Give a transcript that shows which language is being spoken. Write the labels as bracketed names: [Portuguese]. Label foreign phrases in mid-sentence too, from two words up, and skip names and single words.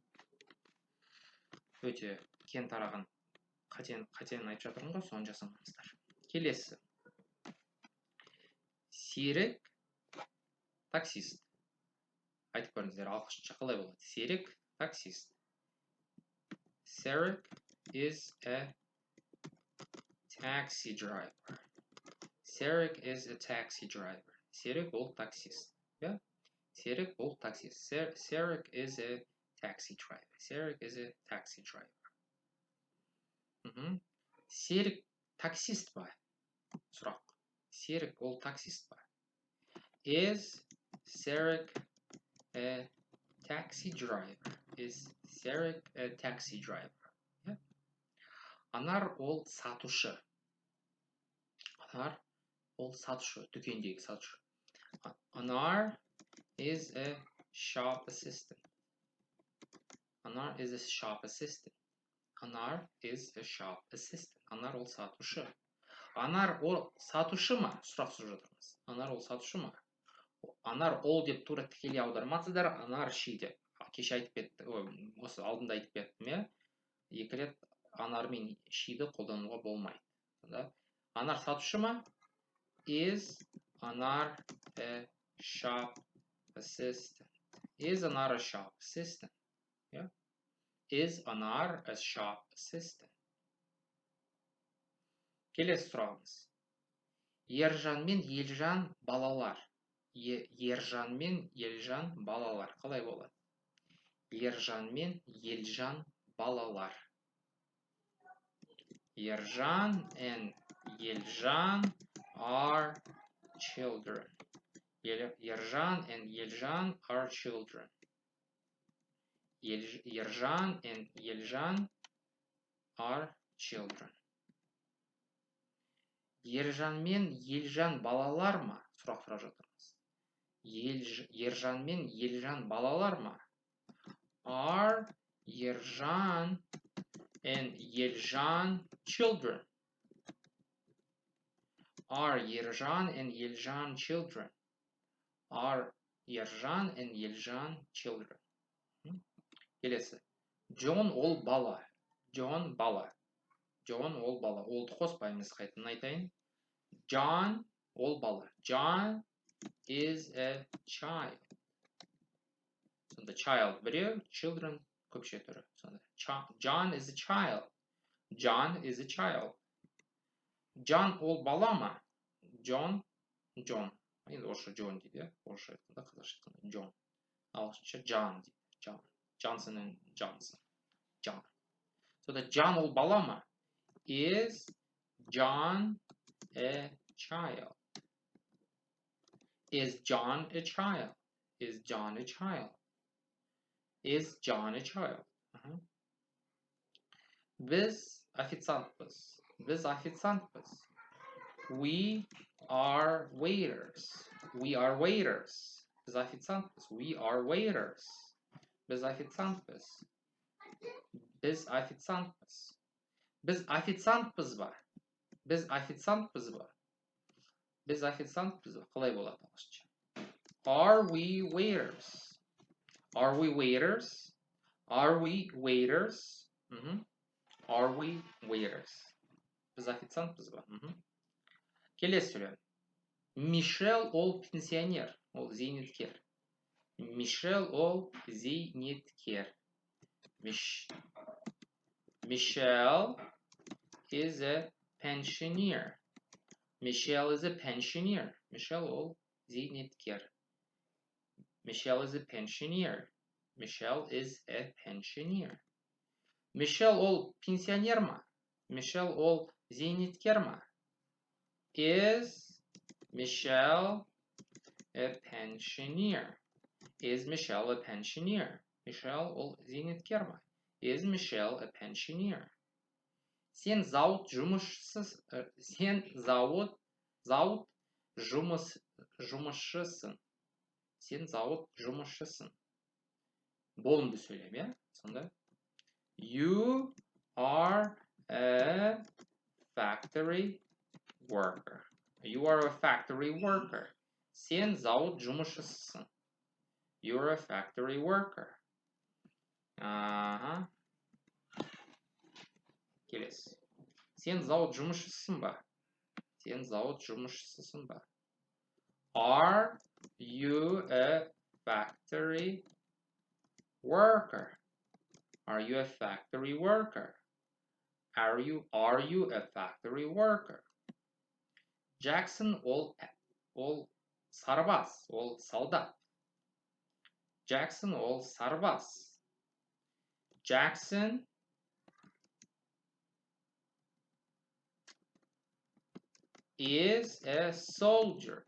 [Kazakh] Өте кен тараған қатен айтып жатырмын ғой, соны жасамаңыздар. Келесі. Серік таксист. Айтып көріңіздер, ағылшынша қалай болады? Серік таксист. [English] Серік is a taxi driver. Серік is a taxi driver. [Kazakh] Серік ол таксист. Серік ол таксист. [English] Серік is a taxi driver. Серік is a taxi driver. [Kazakh] Серік таксист ба? Сұрақ. Серік ол таксист ба? [English] Is Серік a taxi driver? Is Серік a taxi driver? [Kazakh] Анар ол сатушы. Анар ол сатушы, дүкендегі сатушы. [English] Анар is a shop assistant. Анар is a shop assistant. Анар is a shop assistant. [Kazakh] Анар ол сатушы. Анар ол сатушы ма? Сұрақ сұрап жатырмыз. Анар ол сатушы ма? Анар ол деп тура тікелей аудармасыздар, анар ши деп. Кеше айтып кеттім, осы алдында айтып кеттім, екі рет анар мен шиді қолдануға болмайды. Анар сатушы ма? [English] Is анар a shop assistant. Is анар a shop assistant. Is анар a shop assistant. [Kazakh] Келесі сұрағымыз. Ержан мен Елжан балалар. Ержан мен Елжан балалар. Қалай болады? Ержан мен Елжан балалар. [English] Ержан and Елжан are children. Ержан and Елжан are children. Ержан and Елжан are children. [Kazakh] Ержан мен Елжан балалар ма? Сұрақ сұрап жатырмыз. Ержан мен Елжан балалар ма? [English] Are Ержан and Елжан children? Are Ержан and Елжан children? Are Ержан and Елжан children? Келесі. [Kazakh] John ол бала. John бала. John ол бала. Олды қоспаймыз, қайтадан айтайын. John ол бала. [English] John is a child. [Kazakh] Сонда child біреу, children көпше түрі. [English] Сонда John is a child. John is a child. [Kazakh] John ол бала ма? John. Енді орысша John дейді, орысша айтқанда, қазақша айтқанда John. Ағылшынша John дейді. Johnson and Johnson. John. Сонда John ол бала ма? [English] Is John a child? Is John a child? Is John a child? Is John a child? [Kazakh] Biz официантпыз. Biz официантпыз. [English] We are waiters. We are waiters. [Kazakh] Biz официантпыз. [English] We are waiters. [Kazakh] Biz официантпыз. Biz официантпыз. Biz официантпыз ба? Biz официантпыз ба? Biz официантпыз ба? Қалай болады ағылшынша? [English] Are we waiters? Are we waiters? Are we waiters? Are we waiters? [Kazakh] Biz официантпыз ба? Келесі сөйлем. Мишель ол пенсионер, ол зейнеткер. Мишель ол зейнеткер. [English] Michelle is a pensioner. Michelle is a pensioner. [Kazakh] Michelle ол зейнеткер. [English] Michelle is a pensioner. Michelle is a pensioner. [Kazakh] Michelle ол пенсионер ма? Michelle ол зейнеткер ма? [English] Is Michelle a pensioner? Is Michelle a pensioner? [Kazakh] Michelle ол зейнеткер ма? [English] Is Michelle a pensioner? [Kazakh] Сен зауыт жұмысшысың. Сен зауыт жұмысшысың. Болымды сөйлем, иә? Сонда. [English] You are a factory worker. You are a factory worker. [Kazakh] Сен зауыт жұмысшысың. [English] You are a factory worker. [Kazakh] Келесі. Сен зауыт жұмысшысың ба? Сен зауыт жұмысшысың ба? [English] Are you a factory worker? Are you a factory worker? Are you a factory worker? [Kazakh] Jackson ол сарбаз, ол солдат. Jackson ол сарбаз. [English] Jackson is a soldier.